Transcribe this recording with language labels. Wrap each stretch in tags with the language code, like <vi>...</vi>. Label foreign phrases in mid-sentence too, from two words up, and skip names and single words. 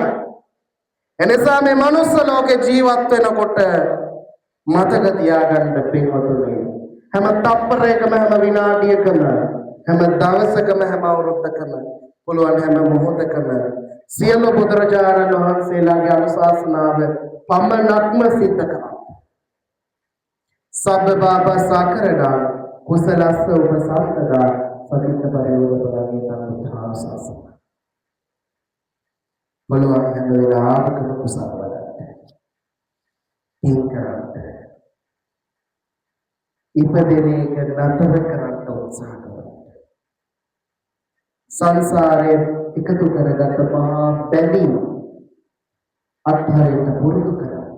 <si>එනිසා මේ මනුස්ස ලෝකේ ජීවත් වෙනකොට මතක තියාගන්න පින්වතුනි හැම තප්පරයකම හැම විනාඩියකම හැම දවසකම හැම අවුරුද්දකම පුළුවන් හැම මොහොතකම සියලු බුදුරජාණන් වහන්සේලාගේ අනුශාසනාව පමණක්ම සිද්ධ කරා.</si> <pi>සබ්බ බාපා සාකරණා කුසලස්ස උපසම්පදා සකිත පරිවර්තනගේ තනුධාසස.</pi> <si>බලවත් හැම වෙලාවකම කුසල වඩන්න. ඉන්කරන්න. ඉපදෙන එක නතර කරන්න උත්සාහ කරන්න. සංසාරයේ එකතු කරගත් මහා බැඳීම් අත්හරින්න පුරුදු කරන්න.</si>